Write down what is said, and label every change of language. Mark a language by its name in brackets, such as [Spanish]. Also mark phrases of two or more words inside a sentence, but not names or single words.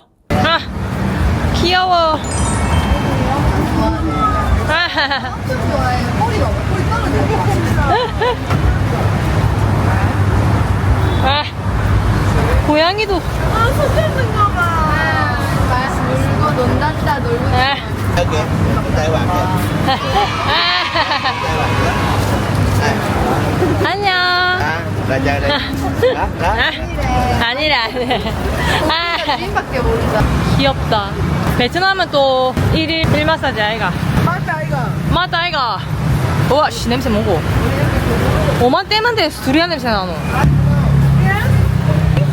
[Korean] 아, 귀여워. 좋아해. 꼬리 먹어. 꼬리 떨어져. 아, 고양이도. 아, 손 잡는 거 봐. 놀고 논단다 놀고. [Vietnamese] Okay. Tại bạn [Korean] 안녕. [Vietnamese] là chơi đây. Đó. [Korean] 아니래. 그림밖에 모른다. 귀엽다. 베트남은 또 1일 1마사지 아이가. 맞다 이거. 맞다 아이가. 우와 씨 냄새 뭐고. 오만 떼면 돼 두리안 냄새 나노.